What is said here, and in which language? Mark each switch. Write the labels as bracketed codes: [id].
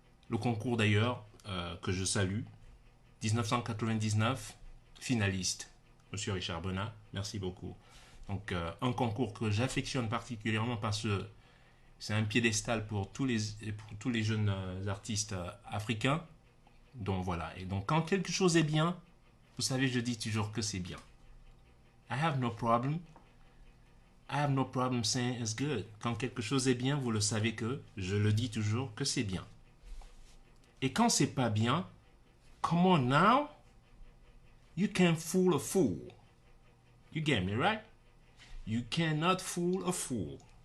[fr] Le concours d'ailleurs, que je salue, 1999, finaliste, Monsieur Richard Bona, merci beaucoup. Donc un concours que j'affectionne particulièrement parce que c'est un piédestal pour tous les jeunes artistes africains. Donc voilà, et donc quand quelque chose est bien, vous savez, je dis toujours que c'est bien. [en] I have no problem saying it's good. [fr] Quand quelque chose est bien, vous le savez que, je le dis toujours, que c'est bien. Et quand c'est pas bien, [en] come on now, You can't fool a fool. You get me, right? You cannot fool a fool.